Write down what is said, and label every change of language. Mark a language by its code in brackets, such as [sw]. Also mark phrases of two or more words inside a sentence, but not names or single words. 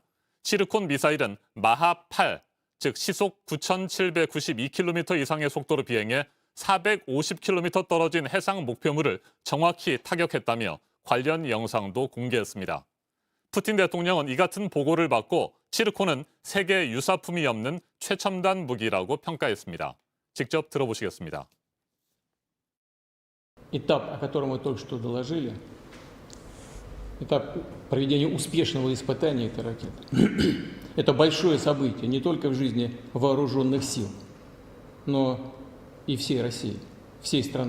[ko] 치르콘 미사일은 마하 8, 즉 시속 9,792km 이상의 속도로 비행해 450km 떨어진 해상 목표물을 정확히 타격했다며 관련 영상도 공개했습니다. 푸틴 대통령은 이 같은 보고를 받고 치르콘은 세계 유사품이 없는 최첨단 무기라고 평가했습니다. 직접 들어보시겠습니다. [ru] Этап, о котором вы только что доложили, этап проведения успешного испытания этой ракеты. Это большое событие не только в жизни вооруженных сил, но и всей России, всей страны.